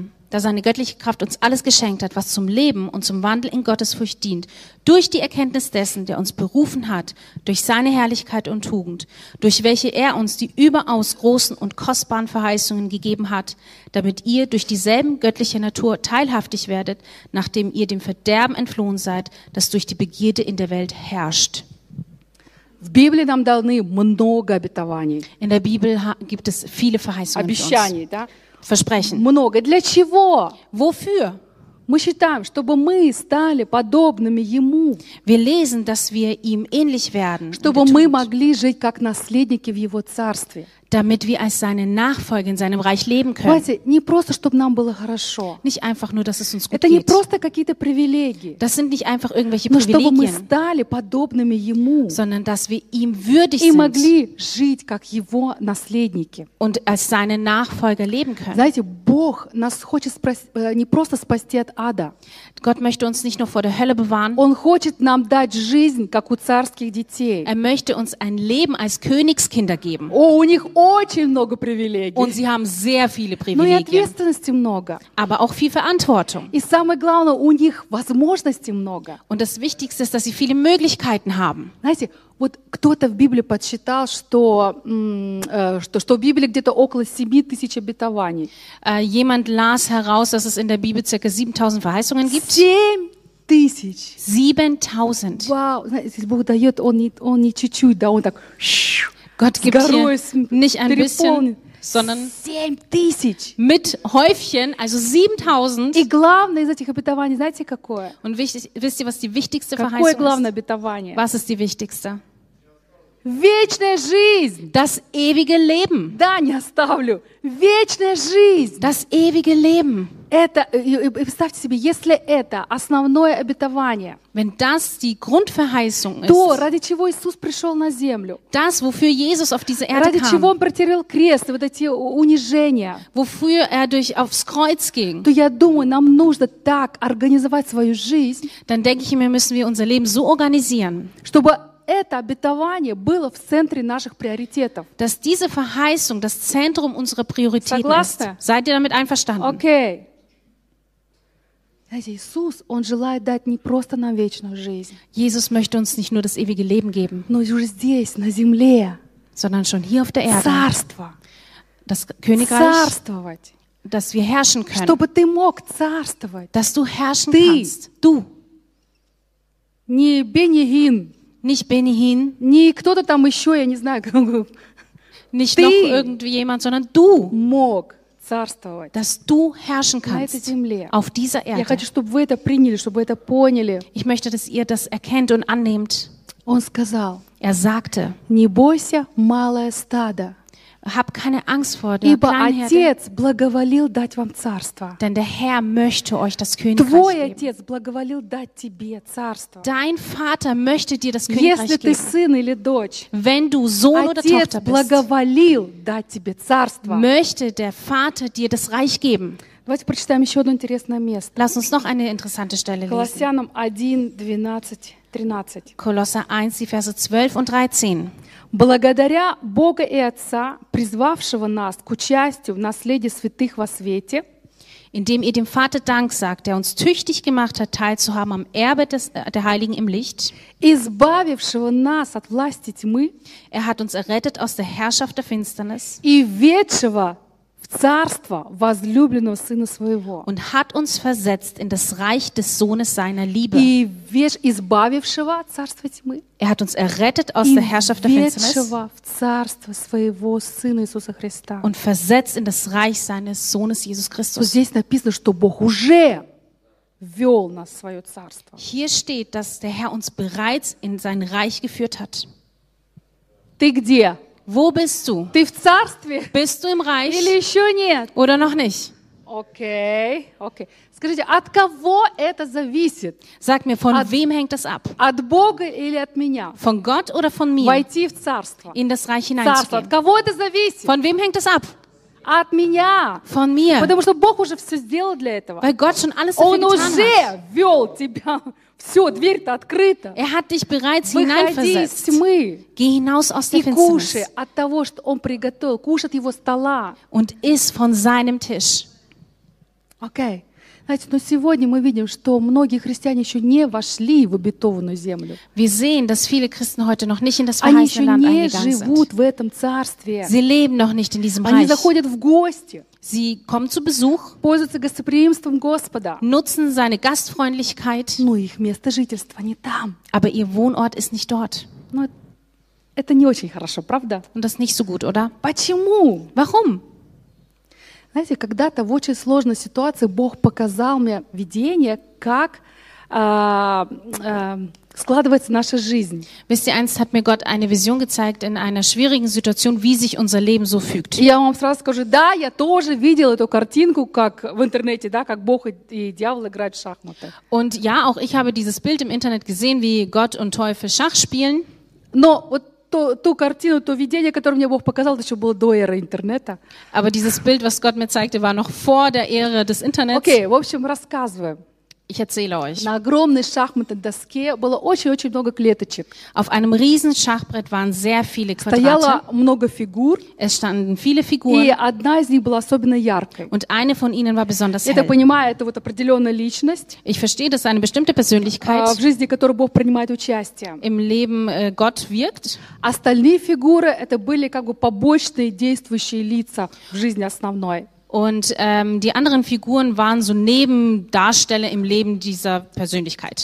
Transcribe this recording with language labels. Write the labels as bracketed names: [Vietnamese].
[German] Da seine göttliche Kraft uns alles geschenkt hat, was zum Leben und zum Wandel in Gottesfurcht dient, durch die Erkenntnis dessen, der uns berufen hat, durch seine Herrlichkeit und Tugend, durch welche er uns die überaus großen und kostbaren Verheißungen gegeben hat, damit ihr durch dieselben göttliche Natur teilhaftig werdet, nachdem ihr dem Verderben entflohen seid, das durch die Begierde in der Welt herrscht. [Russian] В Библии нам даны много обетований. [German] In der Bibel gibt es viele Verheißungen. [Russian] Обещаний, да? [German] Versprechen. [Russian] Много. Для чего? [German] Wofür? [Russian] Мы считаем, чтобы мы стали подобными Ему. [German] Wir lesen, dass wir ihm ähnlich werden. [Russian] Чтобы мы могли жить как наследники в Его царстве. [German] Damit wir als seine Nachfolger in seinem Reich leben können. Weißt du, [Russian] не просто, чтобы нам было хорошо. [German] Nicht einfach nur, dass es uns gut geht. [Russian] Это не просто какие-то привилегии. [German] Das sind nicht einfach irgendwelche Privilegien. [Russian] Чтобы мы стали подобными Ему. [German] Sondern dass wir ihm würdig [Russian] и [German] sind. [Russian] И могли жить как Его наследники. [German] Und als seine Nachfolger leben können. [Russian] Знаете, Бог нас хочет не просто спасти от ада. [German] Gott möchte uns nicht nur vor der Hölle bewahren. [Russian] Он хочет нам дать жизнь как у царских детей. [German] Er möchte uns ein Leben als Königskinder geben. [Russian] У них очень много привилегий. [German] Und sie haben sehr viele Privilegien. [Russian] Но и ответственности много. [German] Aber auch viel Verantwortung. [Russian] И самое главное, у них возможностей много. [German] Und das Wichtigste ist, dass sie viele Möglichkeiten haben. [Russian] Знаете, Вот кто-то в Библии подсчитал, что, что в Библии где-то около 7 тысяч обетований. [German] Jemand las heraus, dass es in der Bibel ca. 7000 Verheißungen gibt. [Russian] 7000. [German] 7000. [Russian] Wow, знаете, Бог дает, он не чуть-чуть, да, он так. [German] Gott gibt dir nicht ein bisschen, sondern 7000. Mit Häufchen, also 7000. [Russian] И главное из этих обетований, знаете, какое? [German] Und wichtig, wisst ihr, was die wichtigste Verheißung ist? [Russian] Какое главное обетование? [German] Was ist die wichtigste? [Russian] Вечная жизнь. [German] Das ewige Leben. [Russian] Да, не оставлю. Вечная жизнь. [German] Das ewige Leben. [Russian] Это, и представьте себе, если это основное обетование, [German] wenn das die Grundverheißung ist, [Russian] то, ради чего Иисус пришел на землю, [German] das, wofür Jesus auf diese Erde [Russian] ради [German] kam, [Russian] чего Он претерпел крест, вот эти унижения, [German] wofür er durch, aufs Kreuz ging, [Russian] то я думаю, нам нужно так организовать свою жизнь, [German] dann denke ich mir, müssen wir unser Leben so organisieren, [Russian] чтобы это обетование было в центре наших приоритетов. [German] Dass diese Verheißung das Zentrum unserer Prioritäten [Russian] Согласны? [German] Ist. Seid ihr damit einverstanden? [English] Okay. [Russian] Знаете, Иисус, Он желает дать не просто нам вечную жизнь. [German] Jesus möchte uns nicht nur das ewige Leben geben. [Russian] Но уже здесь, на земле. [German] Sondern schon hier auf der Erde. [Russian] Царство. [German] Das Königreich. [Russian] Царствовать. [German] Dass wir herrschen können. [Russian] Чтобы ты мог царствовать. [German] Dass du herrschen kannst. Du. [Russian] Не Бенигин. [German] Nicht Benihin, [Russian] не кто-то там еще, я не знаю, [German] nicht noch irgendjemand, sondern du [Russian] мог царствовать, [German] dass du herrschen kannst [Russian] на этой земле, [German] auf dieser Erde. [Russian] Я хочу, чтобы вы это приняли, чтобы вы это поняли. [German] Ich möchte, dass ihr das erkennt und annehmt. [Russian] Он сказал, [German] er sagte, [Russian] не бойся, малое стадо. [German] Hab keine Angst vor der [Russian] Ибо Kleinherde, Отец благоволил дать вам царство. [German] Denn der Herr möchte euch das Königreich [Russian] Твой [German] geben. [Russian] Отец благоволил дать тебе царство. [German] Dein Vater möchte dir das Königreich [Russian] Если ты сын или дочь, [German] wenn du Sohn [Russian] Отец [German] oder Tochter [Russian] благоволил [German] bist, [Russian] дать тебе царство. [German] Möchte der Vater dir das Reich geben. [Russian] Давайте прочитаем еще одно интересное место. [German] Lass uns noch eine interessante Stelle lesen. [Russian] Колоссянам 1, 12, 13. [German] Kolosser 1, die Verse 12 und 13. [Russian] Благодаря Бога и Отца, призвавшего нас к участию в наследии святых во свете, [German] indem ihr dem Vater Dank sagt, der uns tüchtig gemacht hat, teilzuhaben am Erbe des, der Heiligen im Licht, [Russian] избавившего нас от власти тьмы, [German] er hat uns errettet aus der Herrschaft der Finsternis, [Russian] и ведшего в царство возлюбленного Сына Своего, [German] und hat uns versetzt in das Reich des Sohnes seiner Liebe, [Russian] и избавившего от царства тьмы, [German] er hat uns errettet aus der Herrschaft der Finsternis, [Russian] и ведшего в царство своего Сына Иисуса Христа, [German] und versetzt in das Reich seines Sohnes Jesus Christus. [Russian] So, здесь написано, что Бог уже вел нас в свое царство. [German] Hier steht, dass der Herr uns bereits in sein Reich geführt hat. [Russian] Ты где? [German] Wo bist du? [Russian] Ты в царстве? [German] Bist du im Reich? [Russian] Или еще нет? [German] Oder noch nicht? [English] Okay, okay. [Russian] Скажите, от кого это зависит? [German] Sag mir, von wem hängt das ab? [Russian] От Бога или от меня? [German] Von Gott oder von mir? [Russian] Войти в царство. [German] In das Reich hineinzugehen. [Russian] Царство. От кого это зависит? [German] Von wem hängt das ab? [Russian] От меня. [German] Von mir. [Russian] Потому что Бог уже все сделал для этого. [German] Weil Gott schon alles [Russian] Он уже вел тебя. Все, дверь-то открыта. [German] Er hat dich bereits [Russian] Выходи [German] hineinversetzt. [Russian] Из тьмы. [German] Geh hinaus aus der Finsternis. [Russian] И кушай от того, что Он приготовил. Кушай от Его стола. [German] Und iss von seinem Tisch. [English] Okay. [Russian] Знаете, но сегодня мы видим, что многие христиане еще не вошли в обетованную землю. [German] Wir sehen, dass viele Christen heute noch nicht in das verheißene Land eingegangen sind. [Russian] Они еще не живут в этом царстве. [German] Sie leben noch nicht in diesem Reich. [Russian] Они заходят в гости. [German] Sie kommen zu Besuch. [Russian] Пользуются гостеприимством Господа. [German] Nutzen seine Gastfreundlichkeit. [Russian] Но их место жительства не там. [German] Aber ihr Wohnort ist nicht dort. [Russian] Но это не очень хорошо, правда? [German] Und das nicht so gut, oder? [Russian] Почему? [German] Warum? [Russian] Знаете, когда-то в очень сложной ситуации Бог показал мне видение, как складывается наша жизнь. [German] Wisst ihr, einst hat mir Gott eine Vision gezeigt in einer schwierigen Situation, wie sich unser Leben so fügt. [Russian] Я вам сразу скажу, да, я тоже видел эту картинку, как в интернете, да, как Бог и дьявол играют в шахматы. [German] Und ja, auch ich habe dieses Bild im Internet gesehen, wie Gott und Teufel Schach spielen. [Russian] Но вот ту картину, то видение, которое мне Бог показал, это еще было до эры интернета. [German] Aber dieses Bild, was Gott mir zeigte, war noch vor der Ära des Internets. [Russian] Okay, в общем, рассказываю. [German] Ich erzähle euch. [Russian] На огромной шахматной доске было очень-очень много клеточек. [German] Auf einem riesen Schachbrett waren sehr viele Quadrate. [Russian] Стояло много фигур. [German] Es standen viele Figuren. [Russian] И одна из них была особенно яркой. [German] Und eine von ihnen war besonders hell. [Russian] Я так понимаю, это вот определенная личность. [German] Ich verstehe, das ist eine bestimmte Persönlichkeit. [Russian] В жизни которой Бог принимает участие. [German] Im Leben Gott wirkt. [Russian] Остальные фигуры это были как бы побочные действующие лица в жизни основной. [German] Und die anderen Figuren waren so Nebendarsteller im Leben dieser Persönlichkeit.